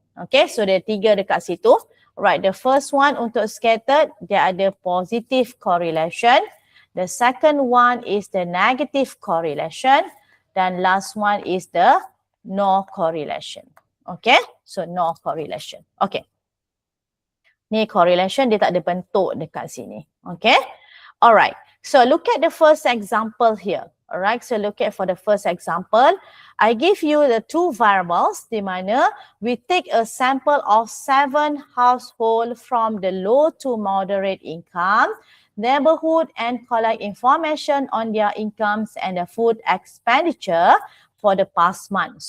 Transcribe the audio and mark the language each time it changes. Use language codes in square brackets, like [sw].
[en] Okay, so [ms] dia tiga dekat situ. [en] Right, the first one untuk scattered, [ms] dia ada [en] positive correlation. The second one is the negative correlation. [ms] Dan [en] last one is the no correlation. Okay, so no correlation. Okay. [ms] Ni correlation dia tak ada bentuk dekat sini. [en] Okay, alright. So look at the first example here. Alright, so look at for the first example. I give you the two variables [ms] di mana [en] we take a sample of 7 households from the low to moderate income, neighborhood, and collect information on their incomes and the food expenditure for the past month.